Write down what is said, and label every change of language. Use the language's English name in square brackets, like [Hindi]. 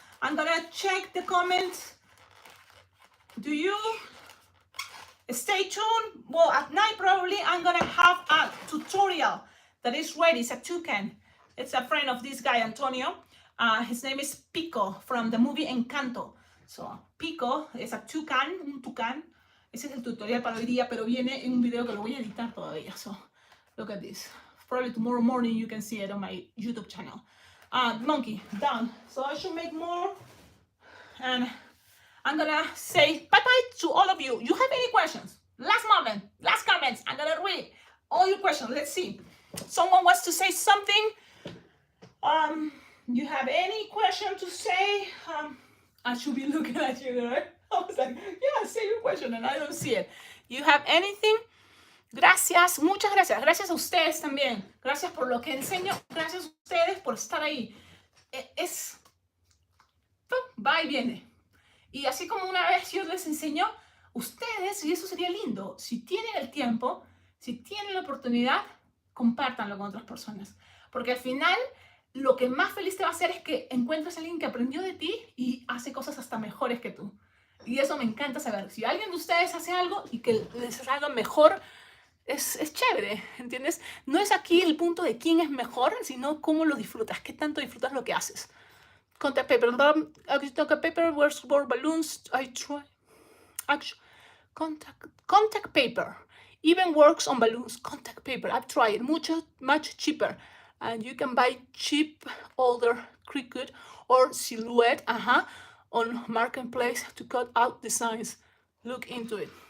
[English] I'm gonna check the comments. Do you? Stay tuned. Well, at night probably I'm gonna have a tutorial that is ready. It's a toucan. It's a friend of this guy, Antonio. His name is Pico from the movie Encanto. So, Pico es a toucan, [Spanish] un tucán. Ese es el tutorial para hoy día, pero viene en un video que lo voy a editar todavía. [English] So, look at this. Probably tomorrow morning you can see it on my YouTube channel. Monkey, done. So I should make more. And I'm gonna say bye-bye to all of you. You have any questions? Last moment, last comments. I'm gonna read all your questions. Let's see. Someone wants to say something. You have any question to say? I should be looking at you, right? I was like, yeah, say your question, and I don't see it. You have anything? [Spanish] Gracias, muchas gracias. Gracias a ustedes también. Gracias por lo que enseño. Gracias a ustedes por estar ahí. Va y viene. Y así como una vez yo les enseño, ustedes, y eso sería lindo, si tienen el tiempo, si tienen la oportunidad, compártanlo con otras personas. Porque al final, lo que más feliz te va a hacer es que encuentres a alguien que aprendió de ti y hace cosas hasta mejores que tú. Y eso me encanta saber. Si alguien de ustedes hace algo y que les salga mejor, es chévere, ¿entiendes? No es aquí el punto de quién es mejor, sino cómo lo disfrutas, qué tanto disfrutas lo que haces. [English] Contact paper, contact paper, where's more balloons? I try. Actually, contact paper even works on balloons. Contact paper, I've tried it, much cheaper. And you can buy cheap older cricut or silhouette on marketplace to cut out designs. Look into it.